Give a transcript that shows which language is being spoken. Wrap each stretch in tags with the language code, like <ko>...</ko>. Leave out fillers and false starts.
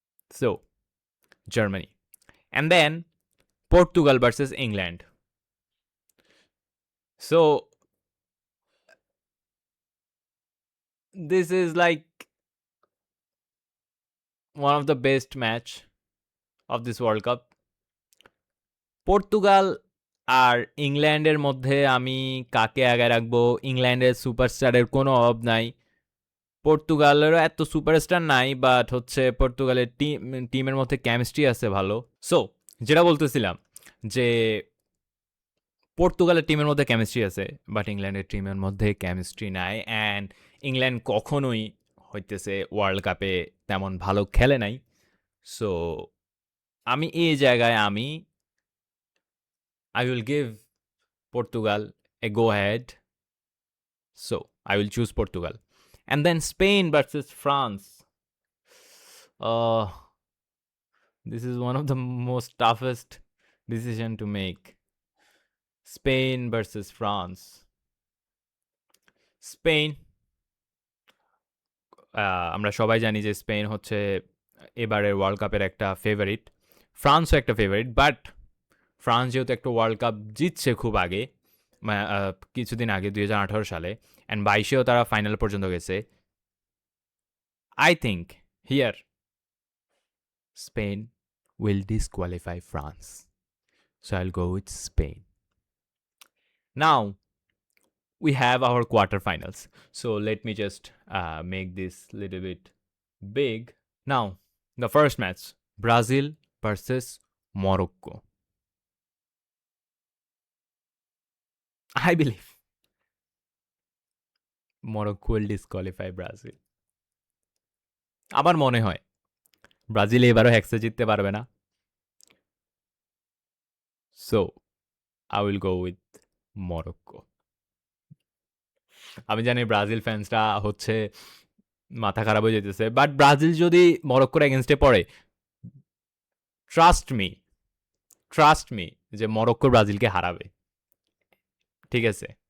<en>So, Germany. And then Portugal versus England. So, this is like one of the best match of this World Cup.</en> <bn>Portugal আর ইংল্যান্ডের মধ্যে আমি কাকে আগে রাখবো? ইংল্যান্ডের সুপারস্টারের কোনো অভাব নাই। পর্তুগালেরও এত সুপারস্টার নাই, বাট হচ্ছে পর্তুগালের টিমের মধ্যে কেমিস্ট্রি আছে ভালো। সো যেটা বলতেছিলাম যে পর্তুগালের টিমের মধ্যে কেমিস্ট্রি আছে, বাট ইংল্যান্ডের টিমের মধ্যে কেমিস্ট্রি নাই। অ্যান্ড ইংল্যান্ড কখনোই হইতেছে ওয়ার্ল্ড কাপে তেমন ভালো খেলে নাই। সো আমি এই জায়গায় আমি</bn> <en>I will give Portugal a go ahead. So I will choose Portugal. And then Spain versus France. Uh, this is one of the most toughest decision to make. Spain versus France.</en> <bn>Spain, আমরা সবাই জানি যে Spain হচ্ছে এবারের world কাপের একটা favourite, ফ্রান্সও একটা favourite, but France যেহেতু একটা ওয়ার্ল্ড কাপ জিতছে খুব আগে, কিছুদিন আগে 2018 সালে, অ্যান্ড 22-এও তারা ফাইনাল পর্যন্ত গেছে,</bn> <en>I think here Spain will disqualify France. So I'll go with Spain. Now we have our quarterfinals. So let me just make this little bit big. Now, the first match, Brazil versus Morocco. I believe Morocco will disqualify Brazil.</en> <bn>আমার মনে হয় Brazil এবারও হ্যাক্সে জিততে পারবে না।</bn> <en>So I will go with Morocco.</en> <bn>আমি জানি Brazil ফ্যান্সরা হচ্ছে মাথা খারাপ হয়ে যেতেছে, বাট ব্রাজিল যদি মরক্কোর এগেনস্টে পড়ে, ট্রাস্ট মি যে মরক্কো ব্রাজিলকে হারাবে, ঠিক আছে?</bn>